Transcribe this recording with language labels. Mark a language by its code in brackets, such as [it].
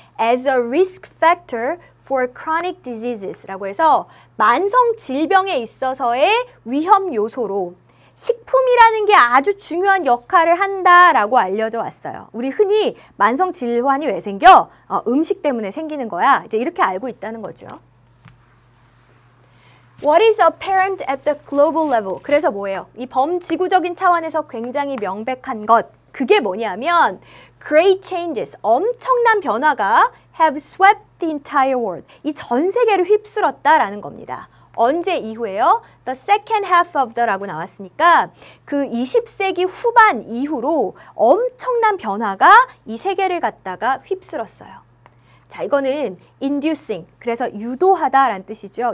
[en] As a risk factor for chronic diseases [ko] 라고 해서 만성 질병에 있어서의 위험 요소로 식품이라는 게 아주 중요한 역할을 한다라고 알려져 왔어요. 우리 흔히 만성 질환이 왜 생겨? 음식 때문에 생기는 거야. 이제 이렇게 알고 있다는 거죠. [en] What is apparent at the global level? [ko] 그래서 뭐예요? 이 범지구적인 차원에서 굉장히 명백한 것. 그게 뭐냐면 [en] great changes, [ko] 엄청난 변화가 [en] have swept the entire world. [ko] 이 전 세계를 휩쓸었다라는 겁니다. 언제 이후에요? [en] The second half of the [ko] 라고 나왔으니까 그 20세기 후반 이후로 엄청난 변화가 이 세계를 갖다가 휩쓸었어요. 자, 이거는 inducing, 그래서 유도하다라는 뜻이죠.